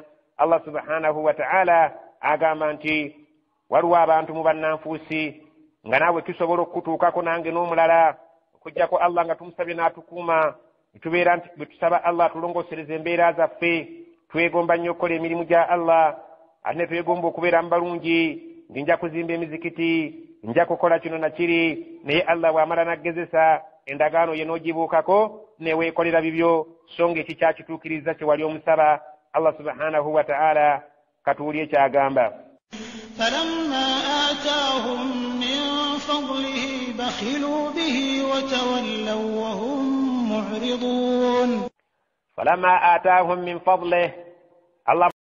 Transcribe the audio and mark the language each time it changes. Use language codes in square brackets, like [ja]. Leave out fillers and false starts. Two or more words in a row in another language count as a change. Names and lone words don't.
[ar] الله سبحانه وتعالى [lg] agamba nti waliwo abantu mu bannanfuusi nga naawe tusobola okukutuukako nange n'omulala, okuggyako Allah nga tumusabye n'atukuuma, tubeera nti bwe tusaba Allah atulongosereza embeera zaffe, twegomba nnyo okukola emirimu gya Allah, ate ne twegomba okubeera mu balungi, nja kuzimba emizikiti, nja kukola kino na kiri. naye Allah bw'amala naggezesa endagaano ye n'ogibuukako neweekolera bibyo, so nga ekikyakituukiriza kye wali omusaba. [ar] الله سبحانه وتعالى [lg] katuwulye kyagamba. [ar] فلما آتاهم من فضله وبخلوا به وتولوا وهم معرضون فلما آتاهم من فضله الله